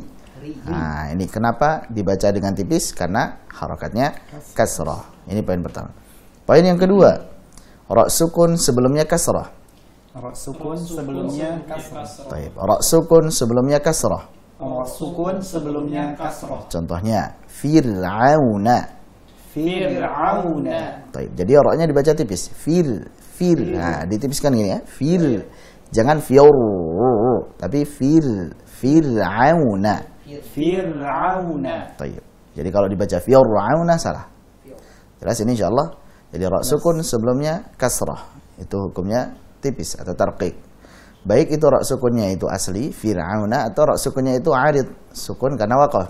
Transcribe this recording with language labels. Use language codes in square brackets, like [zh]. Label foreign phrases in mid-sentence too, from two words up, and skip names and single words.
[id] Nah, ini kenapa dibaca dengan tipis? Karena harakatnya kasrah. Ini poin pertama. Poin yang kedua, ra sukun sebelumnya kasrah. Ra sukun sebelumnya kasrah. Baik, ra sukun sebelumnya kasrah. Ra sukun sebelumnya kasrah. Contohnya fir'auna. Fir'auna. Baik, jadi ra-nya dibaca tipis. Fil. Nah, ditipiskan gini ya. Fil. Jangan fiur, tapi fir'auna. Fir'auna. Baik. Jadi kalau dibaca fir'auna salah. Jelas ini insyaallah. Jadi ra sukun sebelumnya kasrah. Itu hukumnya tipis atau tarqiq. Baik itu ra sukunnya itu asli fir'auna atau ra sukunnya itu arid, sukun karena waqaf.